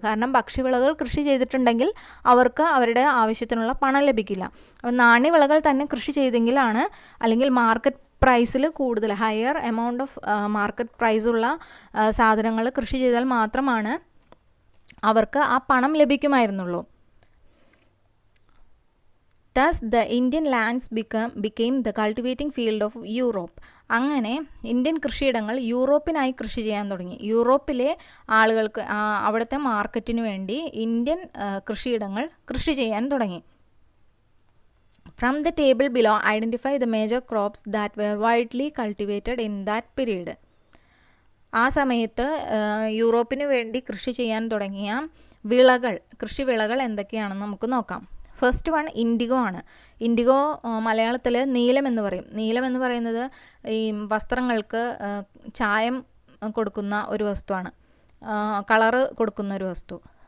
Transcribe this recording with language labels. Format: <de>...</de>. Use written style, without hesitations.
<ml>കാരണം ഭക്ഷ്യവിളകൾ കൃഷി ചെയ്തിട്ടുണ്ടെങ്കിൽ അവർക്ക് അവരുടെ ആവശ്യത്തിനുള്ള പണം ലഭിക്കില്ല. അപ്പോൾ നാണ്യവിളകൾ തന്നെ കൃഷി ചെയ്തെങ്കിലാണ്, അല്ലെങ്കിൽ മാർക്കറ്റ് പ്രൈസിൽ കൂടുതൽ</ml> <en>higher amount of market</en> <ml>പ്രൈസുള്ള സാധനങ്ങൾ കൃഷി ചെയ്താൽ മാത്രമാണ് അവർക്ക് ആ പണം ലഭിക്കുമായിരുന്നുള്ളൂ.</ml> <en>Thus the Indian lands became the cultivating field of Europe.</en> <ml>അങ്ങനെ ഇന്ത്യൻ കൃഷിയിടങ്ങൾ യൂറോപ്പിനായി കൃഷി ചെയ്യാൻ തുടങ്ങി. യൂറോപ്പിലെ ആളുകൾക്ക് അവിടുത്തെ മാർക്കറ്റിന് വേണ്ടി ഇന്ത്യൻ കൃഷിയിടങ്ങൾ കൃഷി ചെയ്യാൻ തുടങ്ങി.</ml> <en>From the table below, identify the major crops that were widely cultivated in that period.</en> <ml>ആ സമയത്ത് യൂറോപ്പിന് വേണ്ടി കൃഷി ചെയ്യാൻ തുടങ്ങിയ കൃഷിവിളകൾ എന്തൊക്കെയാണെന്ന് നമുക്ക് നോക്കാം.</ml> <en>first one</en> <ml>ഇൻഡിഗോ ആണ്. ഇൻഡിഗോ മലയാളത്തിൽ നീലം എന്ന് പറയും. നീലം എന്ന് പറയുന്നത് ഈ വസ്ത്രങ്ങൾക്ക് ചായം കൊടുക്കുന്ന ഒരു വസ്തുവാണ്, കളറ് കൊടുക്കുന്ന ഒരു വസ്തു.</ml>